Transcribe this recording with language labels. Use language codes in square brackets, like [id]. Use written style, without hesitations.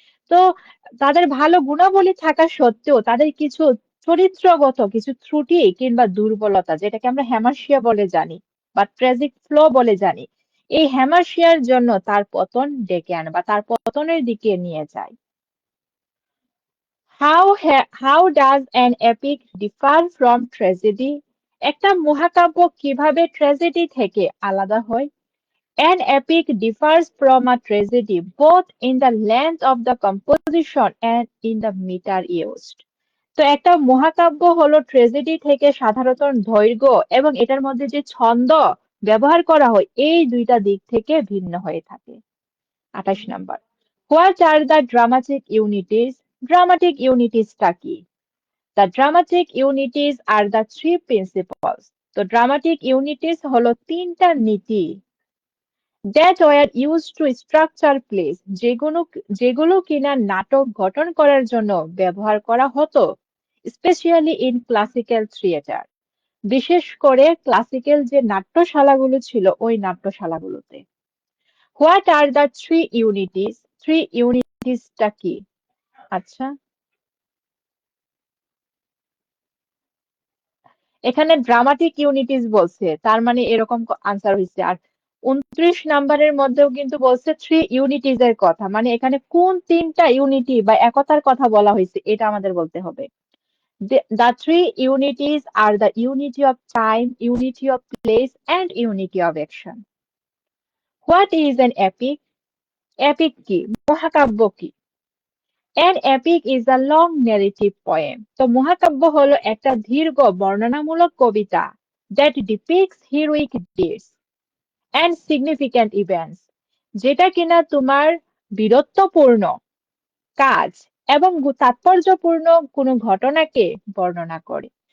[bn] তো তাদের ভালো গুণাবলী থাকা সত্ত্বেও তাদের কিছু চরিত্রগত কিছু ত্রুটি কিংবা দুর্বলতা, যেটাকে আমরা হ্যামার্সিয়া বলে জানি বা ট্র্যাজিক ফ্লো বলে জানি, এই হ্যামার্সিয়ার জন্য তার পতন ডেকে আনে বা তার পতনের দিকে নিয়ে যায়। [en] How does an epic differ from tragedy? [bn] একটা মহাকাব্য কিভাবে ট্র্যাজেডি থেকে আলাদা হয়? [en] An epic differs from a tragedy both in the length of the composition and in the meter used। [bn] তো একটা মহাকাব্য হলো ট্র্যাজেডি থেকে সাধারণত দৈর্ঘ্য এবং এটার মধ্যে যে ছন্দ ব্যবহার করা হয় এই দুইটা দিক থেকে ভিন্ন হয়ে থাকে। [en] 28 নম্বর, what are the dramatic unities? [bn] Dramatic ইউনিটিসটা কি? [en] The dramatic unities are the three principles। [bn] তো ড্রামাটিক ইউনিটিস হলো তিনটা নীতি [en] that were used to structure plays, [bn] যেগুলো কিনা নাটক গঠন করার জন্য ব্যবহার করা হতো, [en] specially in classical theatre, [bn] বিশেষ করে ক্লাসিক্যাল যে নাট্যশালাগুলো ছিল ওই নাট্যশালাগুলোতে। [en] What are the three unities? [bn] Three ইউনিটিসটা কি? আচ্ছা, এখানে ড্রামাটিক ইউনিটিস বলছে, তার মানে এরকম আনসার হয়েছে। আর 29 নম্বরের মধ্যেও কিন্তু বলছে থ্রি ইউনিটিজ এর কথা, মানে এখানে কোন তিনটা ইউনিটি বা একতার কথা বলা হয়েছে এটা আমাদের বলতে হবে। [en] The three unities are the unity of time, unity of place, and unity of action. What is an epic? [bn] Epic কি? মহাকাব্য কি? [en] An epic is a long narrative poem। [bn] তো মহাকাব্য হলো একটা দীর্ঘ বর্ণনামূলক কবিতা [en] that depicts heroic deeds and significant events, [bn] যেটা কিনা তোমার বীরত্বপূর্ণ কাজ এবং তাৎপর্যপূর্ণ কোনো ঘটনাকে বর্ণনা করে।